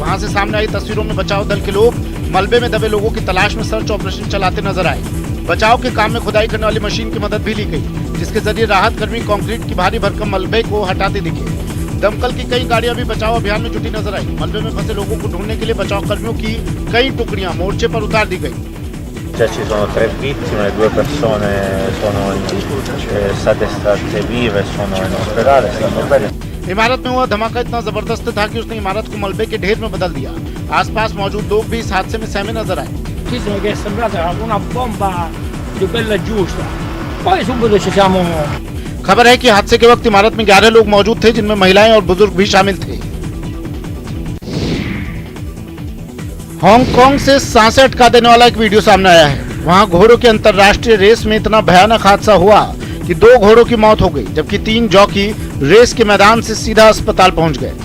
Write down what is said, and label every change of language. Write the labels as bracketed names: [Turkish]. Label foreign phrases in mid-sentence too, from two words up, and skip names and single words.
[Hindi] वहाँ से सामने आई तस्वीरों में बचाव दल के लोग मलबे में दबे लोगों की तलाश में [English] search operation [Hindi] चलाते नजर आए। बचाव के काम में खुदाई करने वाली मशीन की मदद भी ली गई, जिसके जरिए राहत कर्मी कंक्रीट की भारी भरकम मलबे को हटाते दिखे। दमकल की कई गाड़ियां भी बचाव अभियान में जुटी नजर आई। मलबे में फंसे लोगों को ढूंढने के लिए बचाव कर्मियों की कई टुकड़ियां मोर्चे पर उतार दी गई। [Italian] già ci sono 3 vittime, 2 persone sono state estratte vive, sono in ospedale, stanno bene. [Hindi] इमारत में हुआ धमाका इतना जबरदस्त था कि उसने इमारत को मलबे के ढेर में बदल दिया। आसपास मौजूद लोग भी इस हादसे में सहमे नजर आए। [Italian] Che è sembrata una bomba di quella giusta. Poi subito ci siamo। [Hindi] खबर है कि हादसे के वक्त इमारत में 11 लोग मौजूद थे, जिनमें महिलाएं और बुजुर्ग भी शामिल थे। हांगकांग से सांसें अटका देने वाला एक वीडियो सामने आया है। वहां घोड़ों के अंतर्राष्ट्रीय रेस में इतना भयानक हादसा हुआ कि 2 घोड़ों की मौत हो गई, जबकि 3 जॉकी रेस के मैदान से सीधा अस्पताल पहुंच गए।